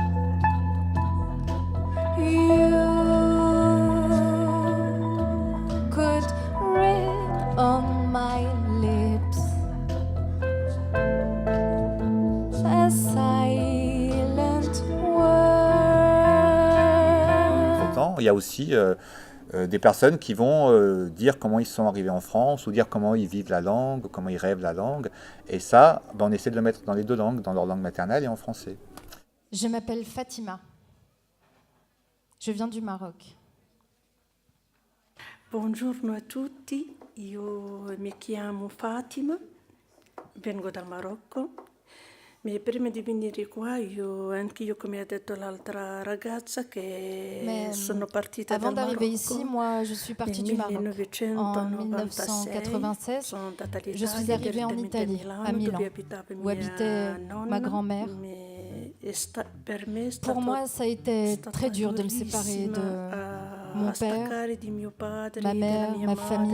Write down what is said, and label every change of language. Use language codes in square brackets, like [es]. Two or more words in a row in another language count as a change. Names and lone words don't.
[en] You could read on my lips a silent word. [fr] Pourtant, il y a aussi des personnes qui vont dire comment ils sont arrivés en France, ou dire comment ils vivent la langue, comment ils rêvent la langue. Et ça, on essaie de le mettre dans les deux langues, dans leur langue maternelle et en français. Je m'appelle Fatima. Je viens du Maroc. [it] Buongiorno a tutti, io mi chiamo Fatima, vengo dal Marocco. Mais prima di venire qua, anch'io, come ha detto l'altra ragazza, che sono partita dal Marocco. [fr] Avant d'arriver ici, moi, je suis partie du Maroc. En 1996, je suis arrivée en Italie, à Milan, où habitait ma grand-mère. Pour moi, ça a été très dur de me séparer de mon père, ma mère, ma famille.